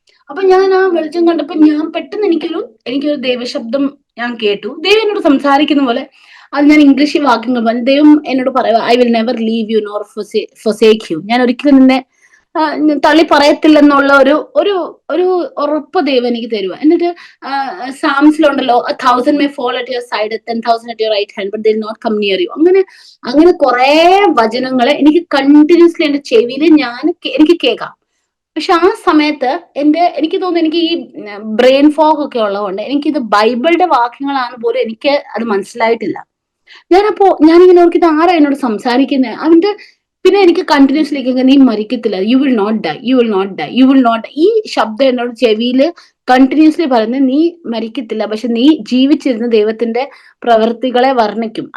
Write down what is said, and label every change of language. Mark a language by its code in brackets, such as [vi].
[ml] അപ്പൊ ഞാൻ ആ വെളിച്ചം കണ്ടപ്പോ ഞാൻ പെട്ടെന്ന് എനിക്കൊരു ദൈവശബ്ദം ഞാൻ കേട്ടു. ദൈവം എന്നോട് സംസാരിക്കുന്ന പോലെ. അത് ഞാൻ ഇംഗ്ലീഷിൽ വാക്യങ്ങൾ പറഞ്ഞു. ദൈവം എന്നോട് പറയുക [en] I will never leave you nor forsake you, [ml] ഞാൻ ഒരിക്കലും നിന്നെ തള്ളി പറയത്തില്ലെന്നുള്ള ഒരു ഒരു ഉറപ്പ് ദൈവം എനിക്ക് തരുക. എന്നിട്ട് സാംസിലുണ്ടല്ലോ [en] 1,000 may fall at your side, 10,000 at your right hand, but they will not come near you. [ml] അങ്ങനെ കുറെ വചനങ്ങളെ എനിക്ക് കണ്ടിന്യൂസ്ലി എന്റെ ചെവിയിൽ എനിക്ക് കേൾക്കാം. പക്ഷെ ആ സമയത്ത് എനിക്ക് തോന്നുന്നു എനിക്ക് ഈ ബ്രെയിൻ ഫോഗ് ഒക്കെ ഉള്ളതുകൊണ്ട് എനിക്കിത് ബൈബിളിന്റെ വാക്യങ്ങളാണ് പോലും എനിക്ക് അത് മനസ്സിലായിട്ടില്ല. ഞാനിങ്ങനെ ഓർക്കിട്ട് ആരാ എന്നോട് സംസാരിക്കുന്നത്. പിന്നെ എനിക്ക് കണ്ടിന്യൂസ്ലി നീ മരിക്കത്തില്ല, [en] you will not die, [ml] you will not dye, you will not dye, ഈ ശബ്ദം എന്നോട് ചെവിയില് കണ്ടിന്യൂസ്ലി പറയുന്നത് നീ മരിക്കത്തില്ല, പക്ഷെ നീ ജീവിച്ചിരുന്ന ദൈവത്തിന്റെ പ്രവൃത്തികളെ വർണ്ണിക്കും.